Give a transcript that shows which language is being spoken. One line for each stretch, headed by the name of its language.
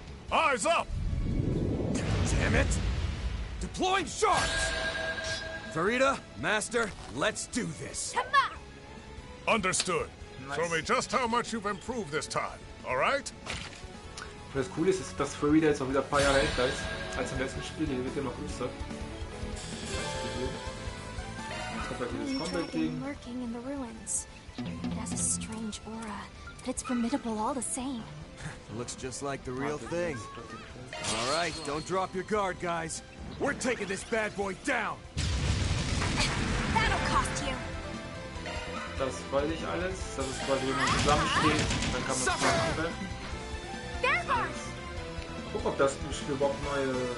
English: Eyes up! Damn it! Deploying sharks! Farida, Master, let's do this. Come on. Understood. Nice. Show me just how much you've improved this time, alright?
German: Das Coole ist, dass Farida jetzt auch wieder ein paar Jahre älter ist als im letzten Spiel. Die wird immer größer. Jetzt kommt halt dieses Combat-Ding.
English: Lurking in the ruins. It has a strange aura, but it's formidable all the same. Looks just like the real thing. Alright, don't drop your guard, guys. We're taking this bad boy down! That'll cost you.
German: Das weiß ich alles. Das ist quasi, wenn man zusammensteht, dann kann man zusammen angreifen. Guck, ob das im Spiel überhaupt neue